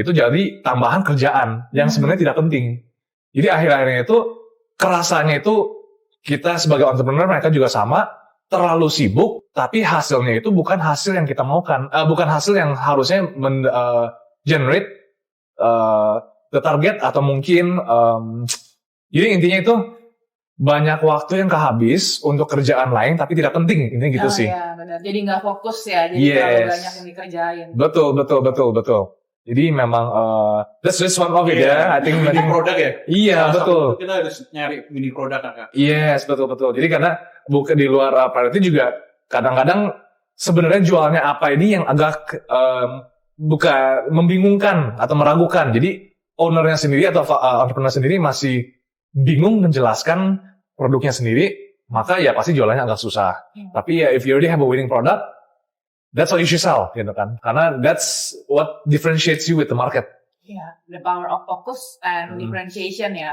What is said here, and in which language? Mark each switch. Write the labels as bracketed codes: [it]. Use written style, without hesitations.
[id] Itu jadi tambahan kerjaan yang sebenarnya tidak penting. Jadi akhir-akhirnya itu kerasanya itu kita sebagai entrepreneur, mereka juga sama, terlalu sibuk, tapi hasilnya itu bukan hasil yang kita maukan, bukan hasil yang harusnya [en] generate the target [id] atau mungkin jadi intinya itu banyak waktu yang kehabis untuk kerjaan lain tapi tidak penting, intinya gitu sih. Iya benar. Jadi nggak fokus ya, jadi terlalu banyak yang dikerjain. Betul. Jadi memang [en] that's just one of it ya. I think [id] mini produk ya. Iya betul. Kita harus nyari mini produk kan. Yes betul. Jadi karena bukan di luar priority juga kadang-kadang sebenarnya jualnya apa ini yang agak bukan membingungkan atau meragukan. Jadi ownernya sendiri atau entrepreneur sendiri masih bingung menjelaskan produknya sendiri, maka ya pasti jualannya agak susah. Tapi ya [en] if you already have a winning product, that's what you should sell, [id] gitu kan? Karena [en] that's what differentiates you with the market. The power of focus and differentiation ya,